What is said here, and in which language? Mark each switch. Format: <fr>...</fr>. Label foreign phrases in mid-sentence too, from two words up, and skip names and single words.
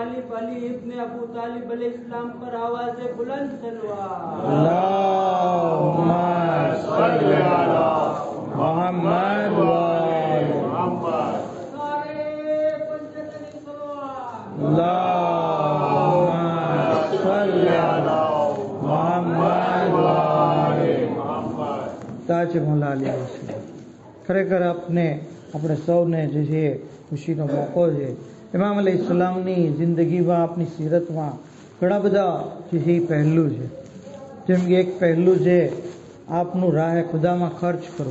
<hi>साहिब अली इब्ने अबू तालिब अलैहिस्सलाम पर आवाज बुलंद सलवात।</hi> <ar>اللهم صل على محمد وآل मोहम्मद।</ar> <hi>सारे पंचतनी सलवात।</hi> <ar>اللهم صل على محمد وآل मोहम्मद।</ar> <gu>તાજ મોલા અલી વસલ્લમ. ખરેખર આપણે સૌને જે છે ખુશીનો મોકો છે. ઇમામ અલૈહિસ્સલામની જિંદગીમાં, આપની સીરતમાં ઘણા બધા જે છે એ પહેલું છે. જેમ કે એક પહેલું છે આપનું રાહે ખુદામાં ખર્ચ કરો.</gu>